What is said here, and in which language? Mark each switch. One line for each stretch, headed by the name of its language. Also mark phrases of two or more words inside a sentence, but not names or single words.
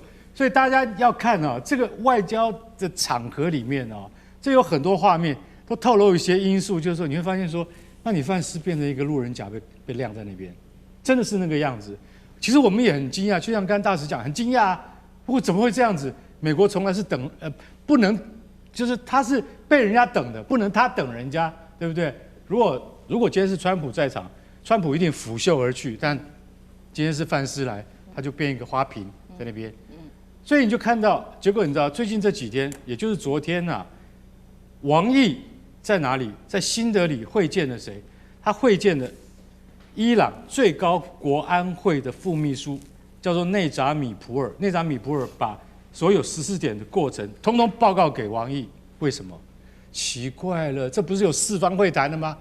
Chinese: 所以大家要看啊，這個外交的場合裡面啊，這有很多畫面都透露一些因素，就是說你會發現說，那你范斯變成一個路人甲被晾在那邊。真的是那個樣子，其實我們也很驚訝，就像剛剛大使講，很驚訝啊。不過怎麼會這樣子？美國從來是不能，就是他是被人家等的，不能他等人家，對不對？如果今天是川普在場，川普一定拂袖而去，但今天是范斯來，他就變一個花瓶在那邊。所以你就看到，結果你知道，最近這幾天，也就是昨天啊，王毅在哪裡？在新德里會見了誰？他會見了伊朗最高國安會的副秘書叫做內扎米普爾，內扎米普爾把所有14點的過程通通報告給王毅。為什麼？奇怪了，這不是有四方會談的嗎？